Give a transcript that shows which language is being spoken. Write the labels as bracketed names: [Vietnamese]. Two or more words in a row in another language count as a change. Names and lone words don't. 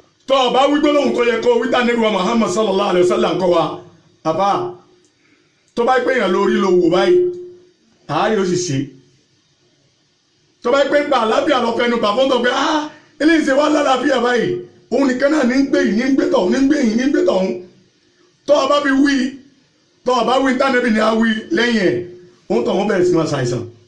[Yoruba] tó bá wí gbólóhùn tó yẹ kó wí tá Ànábì wa Muhammad [Arabic] صلى الله عليه وسلم [Yoruba] kọ́ wa àbá tó bá pé èèyàn lórí lo wò báyìí ààrẹ ó sì ṣe tó bá pé ń pa àlàáfíà lọ fẹnu bà fún tó pé eléyìí ṣe wá lálàáfíà báyìí òun nìkan náà ní ń gbé yìí ní ń gbé tọ̀hún ní ń gbé yìí ní ń gbé tọ̀hún tó bá fi wí tó bá wí tá Ànábì ni a wí lẹ́yìn ẹ̀ òun tọ̀hún bẹ̀rẹ̀ sí máa ṣàìsàn